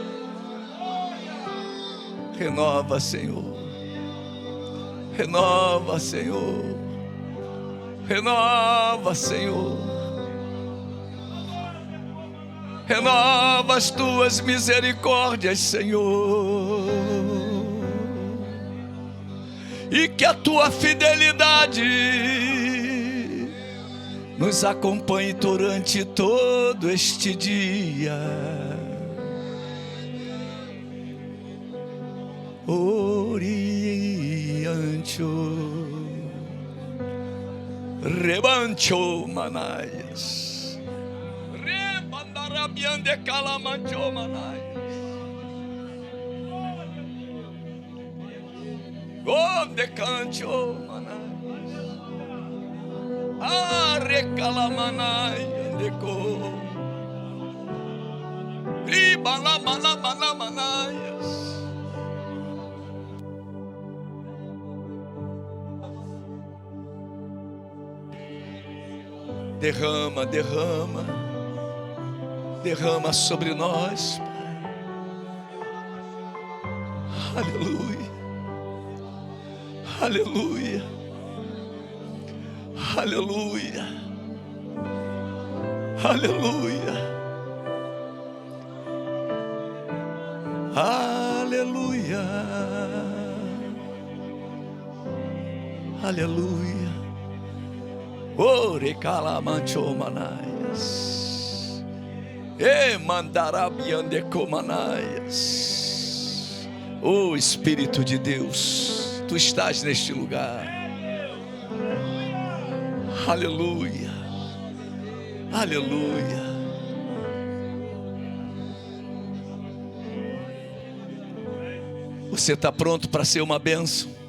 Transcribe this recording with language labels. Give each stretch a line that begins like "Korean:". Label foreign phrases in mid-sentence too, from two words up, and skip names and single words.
Portuguese: Renova, Senhor, renova, Senhor, renova, Senhor, renova as tuas misericórdias, Senhor, e que a tua fidelidade nos acompanhe durante todo este dia. Oriancho, rebancho manaias, rebandarabiande calamancho manaias, onde cancho manaias, arecalamanai andeco, ribalamanamanamanaias. Derrama, derrama, derrama sobre nós, Pai. Aleluia, aleluia, aleluia, aleluia, aleluia, aleluia. Ore calamancho manaias, e mandarabiande comanaias. Oh Espírito de Deus, tu estás neste lugar. Aleluia, aleluia. Você está pronto para ser uma bênção?